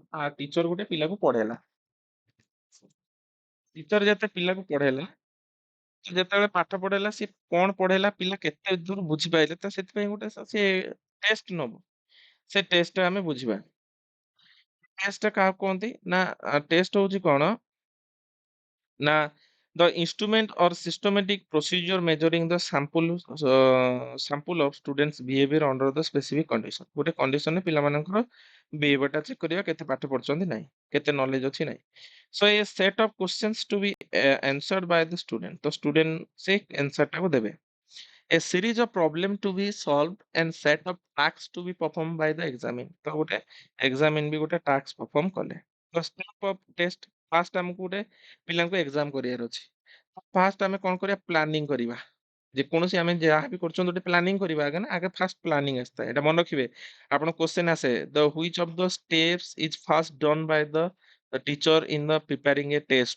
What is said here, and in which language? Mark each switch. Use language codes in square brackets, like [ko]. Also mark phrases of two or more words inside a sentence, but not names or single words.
[or] ଟିଚର ଗୋଟେ ପିଲାକୁ ପଢେଇଲା, ଟିଚର ଯେତେ ପିଲାକୁ ପଢେଇଲା, ଯେତେବେଳେ ପାଠ ପଢେଇଲା ସିଏ କଣ ପଢେଇଲା, ପିଲା କେତେ ଦୂର ବୁଝିପାଇଲେ ତ ସେଥିପାଇଁ ଗୋଟେ ସିଏ ଟେଷ୍ଟ ନବ। ସେ ଟେଷ୍ଟରେ ଆମେ ବୁଝିବା। ଟେଷ୍ଟ କାହାକୁ କୁହନ୍ତି ନା ଟେଷ୍ଟ ହଉଛି କଣ ନା [en] the instrument or systematic procedure measuring the sample of students behavior under the specific condition। [or] ଗୋଟେ condition ରେ ପିଲାମାନଙ୍କର behavior ଟା check କରିବା କେତେ ପାଠ ପଢୁଛନ୍ତି ନାହିଁ, କେତେ knowledge ଅଛି ନାହିଁ। [en] So a set of questions to be answered by the student। [or] ତ student ସେ answer ଟାକୁ ଦେବେ। [en] A series of problem to be solved and set of tasks to be performed by the examine। [or] ତ ଗୋଟେ examine ବି ଗୋଟେ [en] task perform [or] କଲେ। ତ [en] step of test first [or] ଆମକୁ ଗୋଟେ ପିଲାଙ୍କୁ exam କରିବାର ଅଛି। ଫାଷ୍ଟ ଆମେ କଣ କରିବା ପ୍ଲାନିଂ କରିବା। ଯେକୌଣସି ଆମେ ଯାହା ବି କରୁଛନ୍ତି ଗୋଟେ ପ୍ଲାନିଂ କରିବା ଆଗେ ନା, ଆଗେ ଫାଷ୍ଟ ପ୍ଲାନିଂ ଆସିଥାଏ। ଏଟା ମନେ ରଖିବେ। ଆପଣ କ୍ୱେଶ୍ଚନ ଆସେ [en] the which of the steps is first done by the teacher in the preparing a test.